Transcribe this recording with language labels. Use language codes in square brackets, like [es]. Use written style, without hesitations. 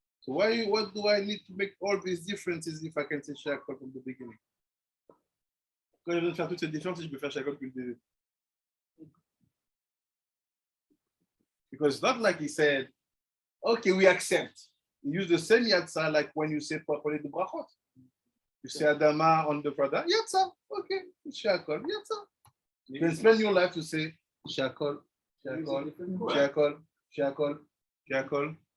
[en] So what do I need to make all these differences if I can say shakol from the beginning? [fr] Quand je viens de faire toutes ces différences, je peux faire shakol depuis le début. [en] Because it's not like he said, okay, we accept. You use the same yatsa like when you say properly the brachot. You say Adama on the brother, yatsa, okay, shakol, yatsa. You can spend your life to say shakol, shakol, shakol, shakol, shakol.